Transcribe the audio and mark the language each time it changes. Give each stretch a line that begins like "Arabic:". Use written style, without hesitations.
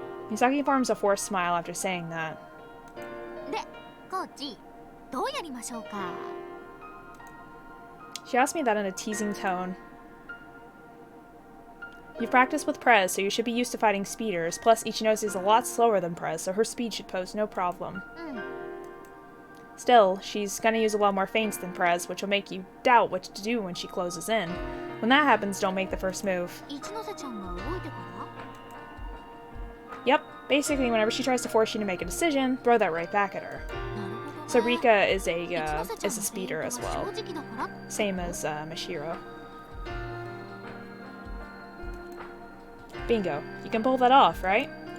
English: Misaki forms a forced smile after saying that.
Japanese: で、コーチ、どうやりましょうか?
English: She asked me that in a teasing tone. You've practiced with Prez, so you should be used to fighting speeders, plus Ichinose is a lot slower than Prez, so her speed should pose no problem. Still, she's gonna use a lot more feints than Prez, which will make you doubt what to do when she closes in. When that happens, don't make the first move.
Japanese: 一ノ瀬ちゃんが動いてから?
English: Yep, basically whenever she tries to force you to make a decision, throw that right back at her. So Rika is a speeder as well, same as Mashiro. Bingo, you can pull that off, right?